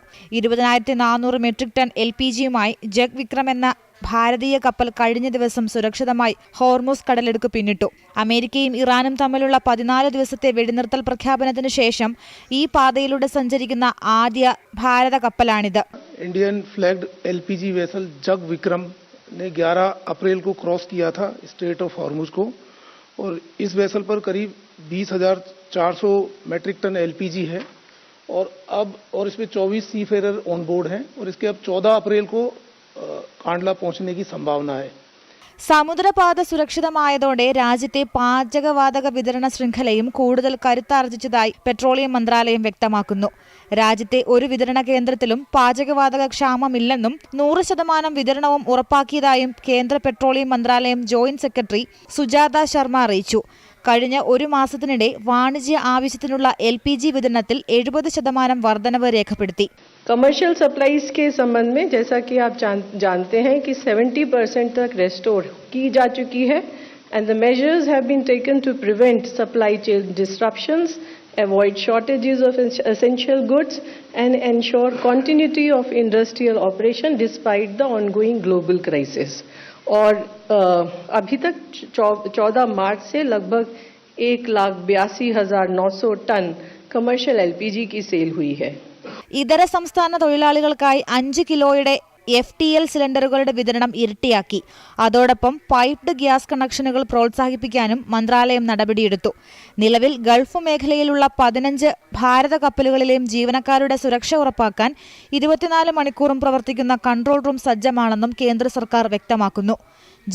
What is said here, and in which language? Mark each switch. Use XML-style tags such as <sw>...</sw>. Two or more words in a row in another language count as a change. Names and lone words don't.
<ml>20,400</ml> <en>metric ton</en> <ml>LPGയുമായി ജഗ് വിക്രം എന്ന ഭാരതീയ കപ്പൽ കഴിഞ്ഞ ദിവസം സുരക്ഷിതമായി ഹോർമൂസ് കടലിടുക്ക് പിന്നിട്ടു. അമേരിക്കയും ഇറാനും തമ്മിലുള്ള 14 ദിവസത്തെ വെടിനിർത്തൽ പ്രഖ്യാപനത്തിന് ശേഷം ഈ പാതയിലൂടെ സഞ്ചരിക്കുന്ന ആദ്യ ഭാരത കപ്പലാണിത്.</ml> <en>Indian flagged LPG vessel</en> <hi>जग विक्रम ने 11 अप्रैल को क्रॉस किया था स्ट्रेट ऑफ हॉर्मुज को और इस वेसल पर करीब 20,400</hi> <en>metric ton</en> <hi>LPG है और इसमें 24</hi> <en>seafarer on board</en> <hi>हैं और इसके अब 14 अप्रैल को कांडला पहुंचने की संभावना है.</hi> <ml>സമുദ്രപാത സുരക്ഷിതമായതോടെ രാജ്യത്തെ പാചകവാതക വിതരണ ശൃംഖലയും കൂടുതൽ കരുത്താർജിച്ചതായി പെട്രോളിയം മന്ത്രാലയം വ്യക്തമാക്കുന്നു. രാജ്യത്തെ ഒരു വിതരണ കേന്ദ്രത്തിലും പാചകവാതക ക്ഷാമമില്ലെന്നും 100% വിതരണവും ഉറപ്പാക്കിയതായും കേന്ദ്ര പെട്രോളിയം മന്ത്രാലയം</ml> <en>joint secretary</en> <ml>സുജാത ശർമ്മ അറിയിച്ചു. കഴിഞ്ഞ ഒരു മാസത്തിനിടെ വാണിജ്യ ആവശ്യത്തിനുള്ള LPG വിതരണത്തിൽ 70% വർധനവ് രേഖപ്പെടുത്തി.</ml> <en>commercial supplies</en> <hi>के संबंध में जैसा कि आप जानते हैं कि 70% तक रेस्टोर की जा चुकी है</hi> <en>and the measures have been taken to prevent supply chain disruptions, avoid shortages of essential goods and ensure continuity of industrial operation despite the ongoing global crisis.</en> <hi>और अभी तक 14 मार्च से लगभग 1,82,900 टन</hi> <en>commercial LPG</en> <hi>की सेल हुई है.</hi> <ml>ഇതര സംസ്ഥാന തൊഴിലാളികൾക്കായി 5 കിലോയുടെ FTL സിലിണ്ടറുകളുടെ വിതരണം ഇരട്ടിയാക്കി. അതോടൊപ്പം</ml> <en>piped gas connections</en> <ml>പ്രോത്സാഹിപ്പിക്കാനും മന്ത്രാലയം നടപടിയെടുത്തു. നിലവിൽ ഗൾഫ് മേഖലയിലുള്ള 15 ഭാരത കപ്പലുകളിലെയും ജീവനക്കാരുടെ സുരക്ഷ ഉറപ്പാക്കാൻ 24 മണിക്കൂറും പ്രവർത്തിക്കുന്ന</ml> <en>control room</en> <ml>സജ്ജമാണെന്നും കേന്ദ്ര സർക്കാർ വ്യക്തമാക്കുന്നു.</ml>